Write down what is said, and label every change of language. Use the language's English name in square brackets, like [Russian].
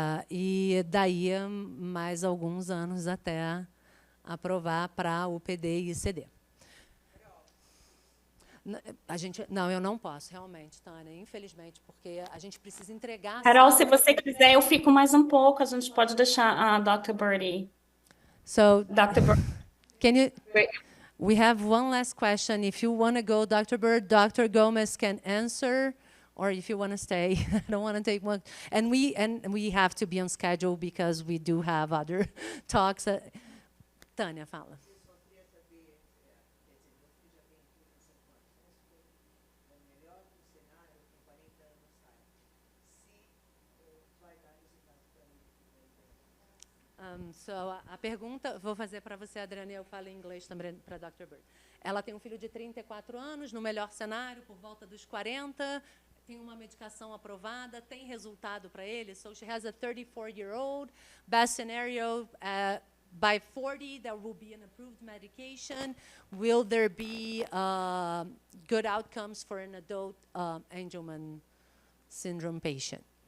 [Portuguese] E daí mais alguns anos até aprovar para UPD e ICD. Não, eu não posso, realmente, Tânia, infelizmente, porque a gente precisa entregar. Carol, se você quiser, eu fico mais um pouco. A gente pode deixar a Dr. Birdie. [English] So, Dr. Birdie. can you? We have one last question. If you want to go, Dr. Bird, Dr. Gomez can answer, or if you want to stay. I don't want to take one. And we have to be on schedule because we do have other talks. [Portuguese] Tânia, fala. So, a pergunta, vou fazer para você, Adriana, e eu falo em inglês também para a Dr. Bird. Ela tem um filho de 34 anos, no melhor cenário, por volta dos 40, tem uma medicação aprovada, tem resultado para ele. [English] So, she has a 34-year-old, best scenario, by 40, there will be an approved medication. Will there be good outcomes for an adult Angelman syndrome patient?